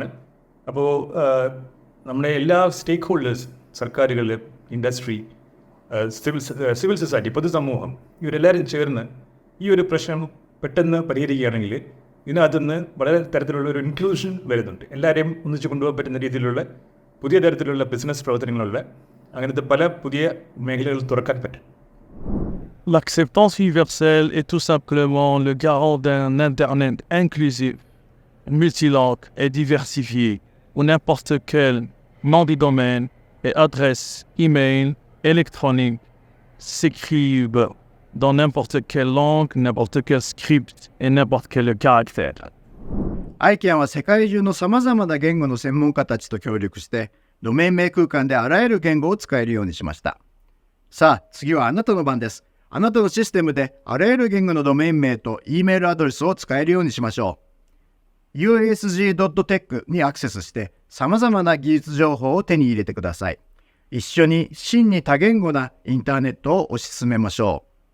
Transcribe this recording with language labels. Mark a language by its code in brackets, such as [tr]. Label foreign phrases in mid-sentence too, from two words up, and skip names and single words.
[ml] അപ്പോൾ നമ്മുടെ എല്ലാ സ്റ്റേക്ക് ഹോൾഡേഴ്സ്, സർക്കാരുകൾ, ഇൻഡസ്ട്രി, [en] civil society, [ml] പൊതുസമൂഹം, ഇവരെല്ലാവരും ചേർന്ന് ഈ ഒരു പ്രശ്നം പെട്ടെന്ന് പരിഹരിക്കുകയാണെങ്കിൽ ഇതിനകത്തുനിന്ന് വളരെ തരത്തിലുള്ള ഒരു ഇൻക്ലൂഷൻ വരുന്നുണ്ട്. എല്ലാവരെയും ഒന്നിച്ച് കൊണ്ടുപോകാൻ പറ്റുന്ന രീതിയിലുള്ള പുതിയ തരത്തിലുള്ള ബിസിനസ് പ്രവർത്തനങ്ങളുള്ള അങ്ങനത്തെ പല പുതിയ മേഖലകൾ തുറക്കാൻ പറ്റും. [fr] L'acceptance universelle est tout simplement le garant d'un Internet inclusif, multilingue et diversifié, où n'importe quel nom de domaine et adresse email électronique s'écrivent dans n'importe quelle langue, n'importe quel script et n'importe quel caractère. [ja] ICANN は世界中のさまざまな言語の専門家たちと協力して、ドメイン名空間であらゆる言語を使えるようにしました。さあ、次はあなたの番です。あなたのシステムであらゆる言語のドメイン名と E メールアドレスを使えるようにしましょう。uasg.tech にアクセスして様々な技術情報を手に入れてください。一緒に真に多言語なインターネットを推し進めましょう。